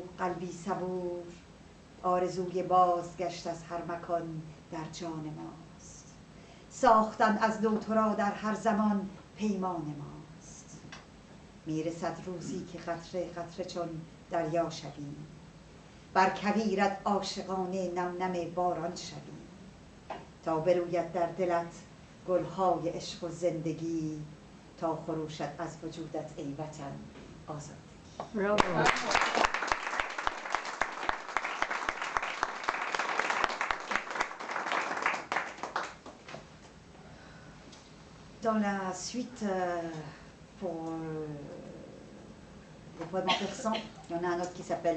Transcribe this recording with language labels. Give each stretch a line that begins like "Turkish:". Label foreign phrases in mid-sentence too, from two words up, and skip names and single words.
Persian: قلبی صبور آرزوی بازگشت از هر مکان در جان ماست ساختن از نو تو را در هر زمان پیمان ماست میرسد روزی که قطره قطره چون دریا شویم بر کویرت عاشقانه نم نم باران شویم تا بروید در دلت گلهای عشق و زندگی تا خروشت از وجودت ای وطن آزادگی.
French: Bravo. Dans la suite, pour le poème en persan, il y en a un autre qui s'appelle...